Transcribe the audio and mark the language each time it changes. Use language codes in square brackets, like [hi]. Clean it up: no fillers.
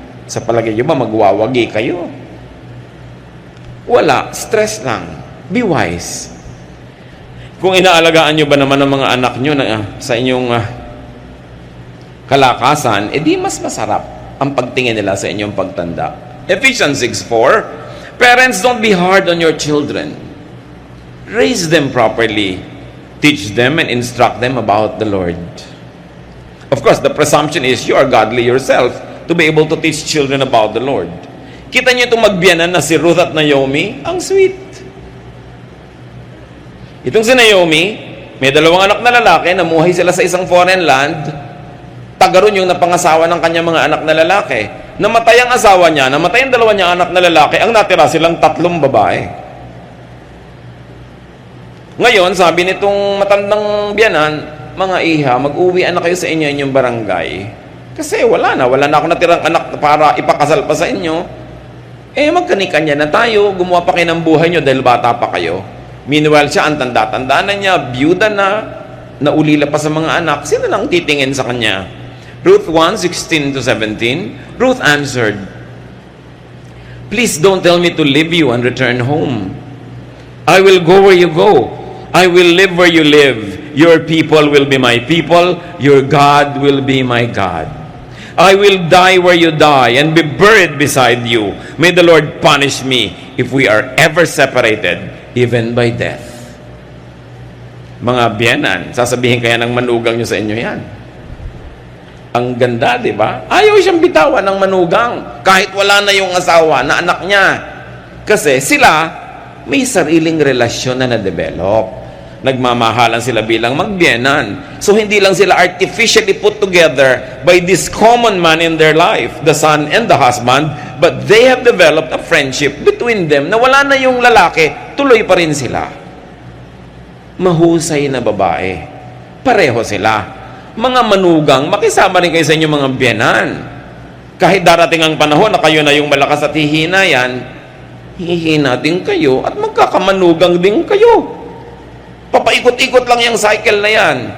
[tl] Sa palagay nyo ba, magwawagi kayo? Wala. Stress lang. [en] Be wise. [tl] Kung inaalagaan nyo ba naman ang mga anak nyo na, sa inyong kalakasan, edi mas masarap ang pagtingin nila sa inyong pagtanda. [en] Ephesians 6:4, parents, don't be hard on your children. Raise them properly. Teach them and instruct them about the Lord. Of course, the presumption is you are godly yourself to be able to teach children about the Lord. [tl] Kita niyo itong magbiyanan na si Ruth at Naomi? Ang sweet. Itong si Naomi, may dalawang anak na lalaki, namuhay sila sa isang [en] foreign land. [tl] Tagaroon yung napangasawa ng kanyang mga anak na lalaki. Namatay ang asawa niya, namatay ang dalawa niya anak na lalaki, ang natira silang 3 babae. Ngayon, sabi nitong matandang biyanan, mga iha, mag-uwian na kayo sa inyo inyong barangay. Kasi wala na ako natirang anak para ipakasal pa sa inyo. Magkanikanya na tayo, gumawa pa kayo ng buhay nyo dahil bata pa kayo. Meanwhile, siya ang tanda-tanda na niya, byuda na, naulila pa sa mga anak, sino lang titingin sa kanya? [en] Ruth 1:16-17, Ruth answered, please don't tell me to leave you and return home. I will go where you go. I will live where you live. Your people will be my people. Your God will be my God. I will die where you die and be buried beside you. May the Lord punish me if we are ever separated, even by death. [tl] Mga biyanan, sasabihin kaya ng manugang nyo sa inyo yan. Ang ganda, di ba? Ayaw siyang bitawan ng manugang kahit wala na yung asawa na anak niya. Kasi sila may sariling relasyon na na-develop. Nagmamahalan sila bilang magbiyenan. [en] So [tl] hindi lang sila [en] artificially put together by this common man in their life, the son and the husband, but they have developed a friendship between them [tl] na wala na yung lalaki, tuloy pa rin sila. Mahusay na babae. Pareho sila. Mga manugang, makisama rin kayo sa inyong mga biyenan. Kahit darating ang panahon na kayo na yung malakas at hihina yan, hihina din kayo at magkakamanugang din kayo. Papaikot-ikot lang yung cycle na yan.